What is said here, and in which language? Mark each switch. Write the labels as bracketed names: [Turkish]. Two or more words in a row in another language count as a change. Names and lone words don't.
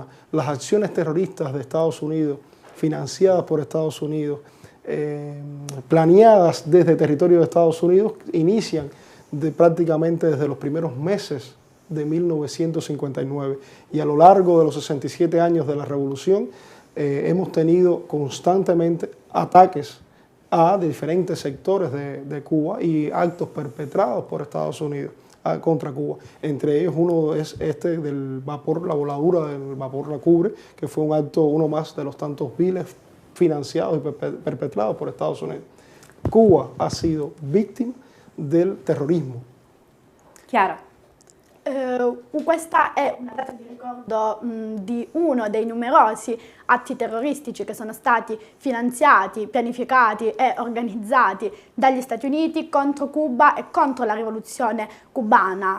[Spanish] Las acciones terroristas de Estados Unidos, financiadas por Estados Unidos, planeadas desde territorio de Estados Unidos, inician prácticamente desde los primeros meses de 1959, y a lo largo de los 67 años de la revolución hemos tenido constantemente ataques a diferentes sectores de Cuba y actos perpetrados por Estados Unidos contra Cuba. Entre ellos uno es este del vapor, la voladura del vapor La Cubre, que fue un acto, uno más de los tantos viles financiados y perpetrados por Estados Unidos. Cuba ha sido víctima del terrorismo. [Italian] Chiaro. Questa è una data di ricordo di uno dei numerosi atti terroristici che sono stati finanziati, pianificati e organizzati dagli Stati Uniti contro Cuba e contro la rivoluzione cubana.